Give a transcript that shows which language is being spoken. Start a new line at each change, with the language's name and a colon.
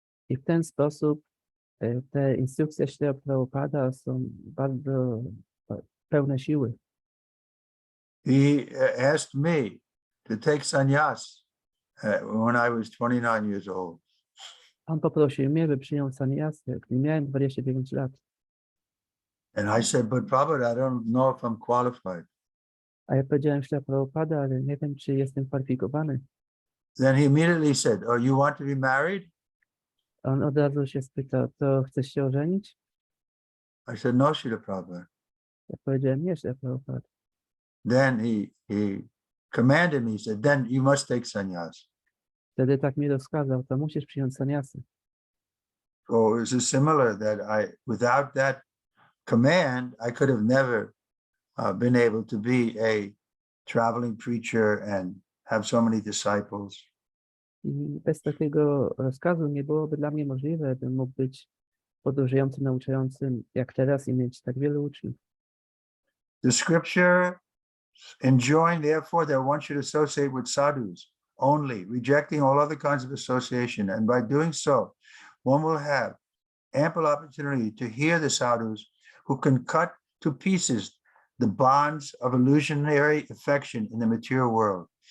Polish: I w ten sposób te instrukcje Śrila Prabhupada są bardzo pełne siły.
English: He asked me to take sannyas when I was 29 years old.
Polish: On poprosił mnie, by przyjął sannyasę, gdy miałem 29 lat.
English: And I said, but Prabhupada, I don't know if I'm qualified.
Polish: A ja powiedziałem Śrila Prabhupada, ale nie wiem, czy jestem kwalifikowany.
English: Then he immediately said, oh, you want to be married?
Polish: On od razu się spytał, to chcesz się ożenić?
English: I said, no, Srila Prabhupada.
Polish: Ja powiedziałem, nie, Śrila Prabhupada.
English: Then he commanded me, he said, then you must take sannyas.
Polish: Wtedy tak mi rozkazał, to musisz przyjąć sannyasę.
English: So it was similar that without that command, I could have never been able to be a traveling preacher and have so many disciples.
Polish: I bez takiego rozkazu nie byłoby dla mnie możliwe, bym mógł być podróżującym, nauczającym jak teraz i mieć tak wielu uczniów.
English: The scripture enjoined, therefore, that one should associate with sadhus only, rejecting all other kinds of association. And by doing so, one will have ample opportunity to hear the sadhus who can cut to pieces the bonds of illusionary affection in the material world